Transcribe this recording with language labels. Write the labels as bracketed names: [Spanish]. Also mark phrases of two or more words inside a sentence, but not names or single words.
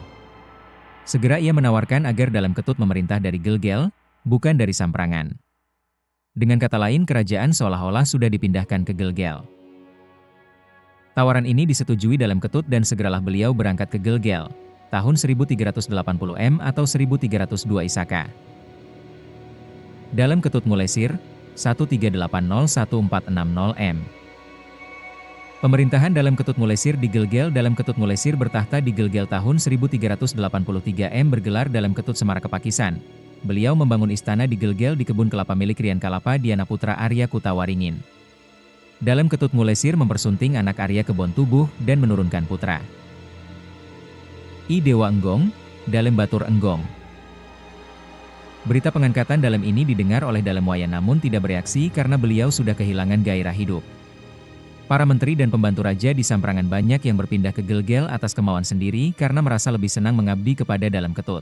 [Indonesian] Segera ia menawarkan agar Dalem Ketut memerintah dari Gelgel, bukan dari Samprangan. Dengan kata lain kerajaan seolah-olah sudah dipindahkan ke Gelgel. Tawaran ini disetujui Dalem Ketut dan segeralah beliau berangkat ke Gelgel, tahun 1380 M atau 1302 Isaka. Dalem Ketut Ngulesir, 1380-1460 M. Pemerintahan Dalem Ketut Ngulesir di Gelgel. Dalem Ketut Ngulesir bertahta di Gelgel tahun 1383 M bergelar Dalem Ketut Semar Kepakisan. Beliau membangun istana di Gelgel di kebun kelapa milik Rian Kalapa Diana Putra Arya Kutawaringin. Dalem Ketut Ngulesir mempersunting anak Arya Kebon Tubuh dan menurunkan putra. I Dewa Enggong, Dalem Batur Enggong. Berita pengangkatan Dalem ini didengar oleh Dalem Wayan namun tidak bereaksi karena beliau sudah kehilangan gairah hidup. Para menteri dan pembantu raja di Samprangan banyak yang berpindah ke Gelgel atas kemauan sendiri karena merasa lebih senang mengabdi kepada Dalem Ketut.